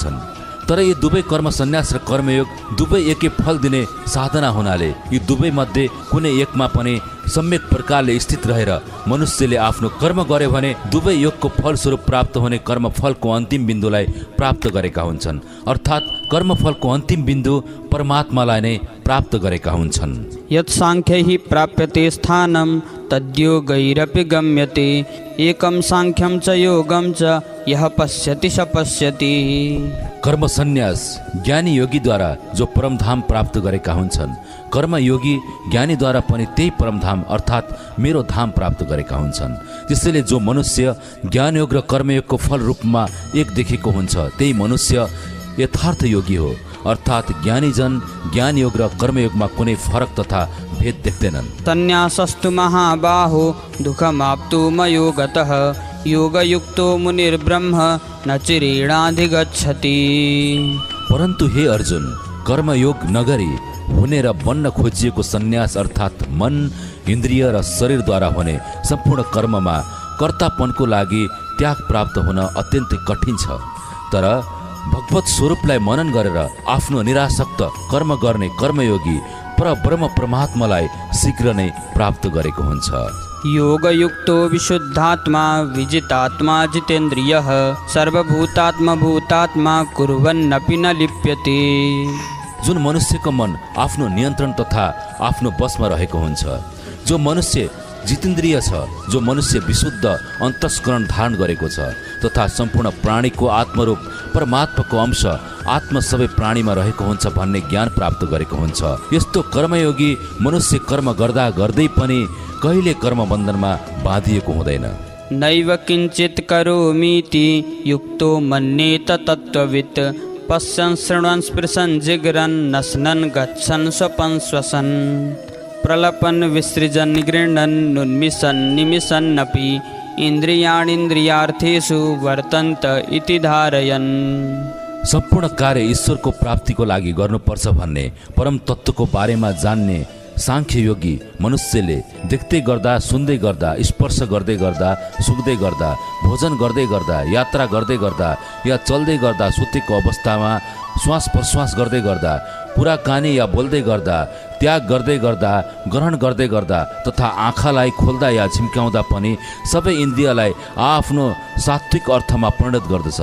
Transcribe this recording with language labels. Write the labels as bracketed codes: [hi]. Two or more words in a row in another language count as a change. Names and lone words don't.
[ne] तर यी दुवै कर्म सन्यास र कर्मयोग दुवै एकै फल दिने साधना हुनाले यी दुवै मध्ये कुनै एकमा पनि सम्यक प्रकारले स्थित रहेर मनुष्यले आफ्नो कर्म गर्यो भने दुवै योगको फलस्वरूप प्राप्त हुने कर्मफलको अन्तिम बिन्दुलाई प्राप्त गरेका हुन्छन्। अर्थात् कर्मफलको अन्तिम बिन्दु परमात्मालाई नै प्राप्त गरेका हुन्छन्। [sa] यत् साङ्ख्यैः प्राप्यते स्थानं तद्योगैरपि गम्यते एकं साङ्ख्यं च योगं च यः पश्यति स पश्यति। [ne] कर्म सन्यास ज्ञानी योगीद्वारा जो परमधाम प्राप्त गरेका हुन्छन्, कर्मयोगी ज्ञानीद्वारा पनि त्यही परमधाम अर्थात् मेरो धाम प्राप्त गरेका हुन्छन्। त्यसैले जो मनुष्य ज्ञानयोग र कर्मयोगको फल रूपमा एक देखेको हुन्छ त्यही मनुष्य यथार्थ योगी हो। अर्थात् ज्ञानीजन ज्ञानयोग र कर्मयोगमा कुनै फरक तथा भेद देख्दैनन्। [sa] संन्यासस्तु महाबाहो दुःखमाप्तु मयोगतः योगयुक्तो मुनिर्ब्रह्म न चिरेणाधिगच्छति। [ne] परन्तु हे अर्जुन, कर्मयोग नगरी हुने र बन्न खोजिएको सन्यास अर्थात् मन, इन्द्रिय र शरीरद्वारा हुने सम्पूर्ण कर्ममा कर्तापनको लागि त्याग प्राप्त हुन अत्यन्तै कठिन छ। तर भगवत स्वरूपलाई मनन गरेर आफ्नो निरासक्त कर्म गर्ने कर्मयोगी परब्रह्म परमात्मालाई शीघ्र नै प्राप्त गरेको हुन्छ। [sa] योगयुक्तो विशुद्धात्मा विजितात्मा जितेन्द्रियः सर्वभूतात्मा भूतात्मा कुर्वन्नपि न लिप्यते। [ne] जुन मनुष्यको मन आफ्नो नियन्त्रण तथा आफ्नो बसमा रहेको हुन्छ, जो मनुष्य जितेन्द्रिय छ, जो मनुष्य विशुद्ध अन्तस्करण धारण गरेको छ तथा सम्पूर्ण प्राणीको आत्मरूप परमात्माको अंश आत्मा सबै प्राणीमा रहेको हुन्छ भन्ने ज्ञान प्राप्त गरेको हुन्छ। यस्तो कर्मयोगी मनुष्य कर्म गर्दा गर्दै पनि कहिले कर्म बन्धनमा बाँधिएको हुँदैन। [sa] नैव किञ्चित् करोमीति युक्तो मन्येत तत्त्ववित् पश्यन् शृण्वन् स्पृशन् जिघ्रन् नश्नन् गच्छन् स्वपन् श्वसन् प्रलपन् विसृजन् गृह्णन् उन्मिषन् निमिषन्नपि इन्द्रियाणीन्द्रियार्थेषु वर्तन्त इति धारयन्। [ne] सम्पूर्ण कार्य ईश्वरको प्राप्तिको लागि गर्नुपर्छ भन्ने परम तत्त्वको बारेमा जान्ने सांख्य योगी मनुष्यले देख्दै गर्दा, सुन्दै गर्दा, स्पर्श गर्दै गर्दा, सुक्दै गर्दा, भोजन गर्दै गर्दा, यात्रा गर्दै गर्दा या चल्दै गर्दा, सुतेको अवस्थामा श्वास प्रश्वास गर्दै गर्दा, कुराकानी या बोल्दै गर्दा त्याग गर्दै गर्दा, ग्रहण गर्दै गर्दा तथा आँखालाई खोल्दा या झिम्क्याउँदा पनि सबै इन्द्रियलाई आफ्नो सात्विक अर्थमा परिणत गर्दछ।